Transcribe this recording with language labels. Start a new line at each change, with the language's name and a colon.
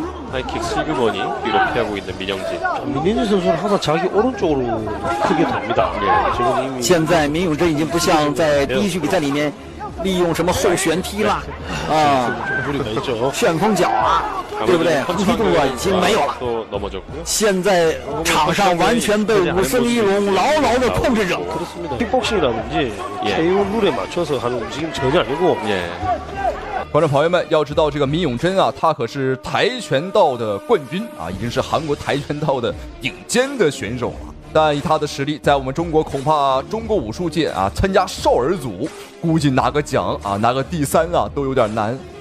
Korean: 하이킥 슬그머니 뒤로 피하고 있는 민영진. 민영진 선수는 항상 자기 오른쪽으로 크게 돕니다. 지금 이미
Chinese: 现在民永真已经不像在第一局比赛里面利用什么后旋踢啦啊、旋风脚啊，对不对？突击动作已经没有了。现在场上完全被武僧一龙牢牢的控制着。
Korean: 그렇습니다. 킥복싱이라든지 KO 룰에 맞춰서 하는 움직임 전혀 아니고.
Chinese: 观众朋友们，要知道这个闵永珍啊，他可是跆拳道的冠军啊，已经是韩国跆拳道的顶尖的选手了。但以他的实力，在我们中国恐怕中国武术界啊，参加少儿组，估计拿个奖啊，拿个第3啊，都有点难。